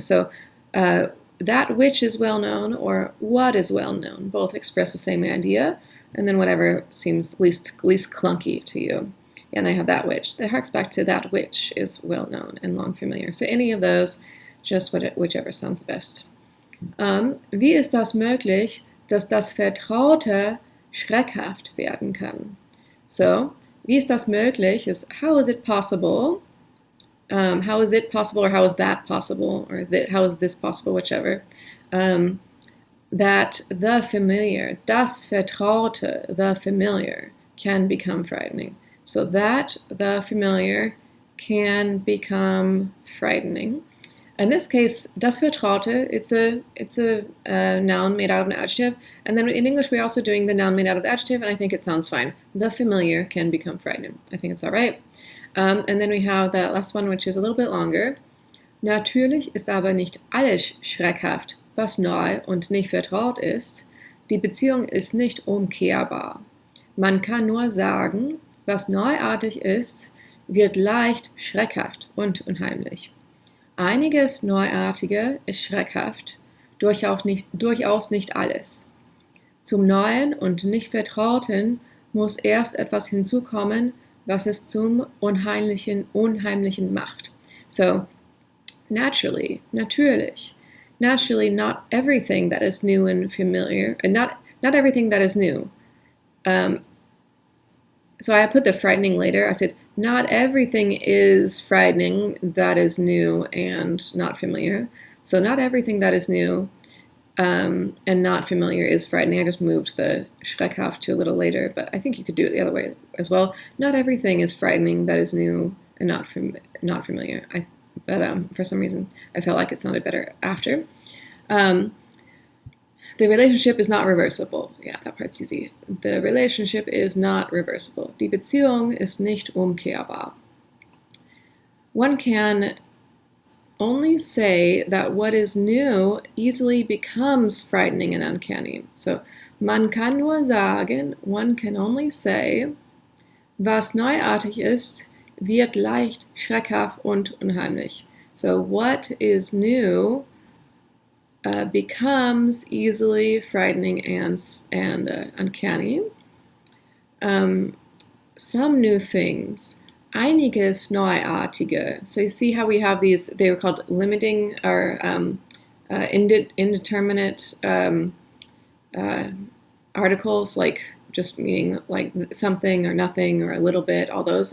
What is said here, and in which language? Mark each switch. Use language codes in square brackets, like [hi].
[en] So that which is well-known or what is well-known, both express the same idea, and then whatever seems least clunky to you. And I have that which. That harks back to that which is well-known and long familiar. So any of those, just whichever sounds best. [de] Wie ist das möglich, dass das Vertraute schreckhaft werden kann? [en] So, [de] wie ist das möglich [en] is how is it possible? How is it possible, or how is that possible, or how is this possible, whichever. That the familiar, das Vertraute, the familiar, can become frightening. So that the familiar can become frightening. In this case, das Vertraute, it's a noun made out of an adjective, and then in English we're also doing the noun made out of the adjective, and I think it sounds fine. The familiar can become frightening. I think it's all right. And then we have that last one, which is a little bit longer. [de] Natürlich ist aber nicht alles schreckhaft, was neu und nicht vertraut ist. Die Beziehung ist nicht umkehrbar. Man kann nur sagen, was neuartig ist, wird leicht schreckhaft und unheimlich. Einiges Neuartige ist schreckhaft, durchaus nicht alles. Zum Neuen und nicht Vertrauten muss erst etwas hinzukommen, was es zum Unheimlichen macht. [en] So, natürlich, not everything that is new and familiar, and not everything that is new. So I put the frightening later. I said, not everything is frightening that is new and not familiar. So not everything that is new and not familiar is frightening. I just moved the schreckhaft to a little later, but I think you could do it the other way as well. Not everything is frightening that is new and not familiar. But for some reason, I felt like it sounded better after. The relationship is not reversible. Yeah, that part's easy. The relationship is not reversible. [de] Die Beziehung ist nicht umkehrbar. [en] One can only say that what is new easily becomes frightening and uncanny. [de] So, man kann nur sagen, [en] one can only say, [de] was neuartig ist, wird leicht schreckhaft und unheimlich. [en] So, what is new becomes easily frightening and uncanny. Some new things. [de] Einiges Neuartige. [en] So you see how we have these, they were called limiting or indeterminate articles, like just meaning like something or nothing or a little bit, all those.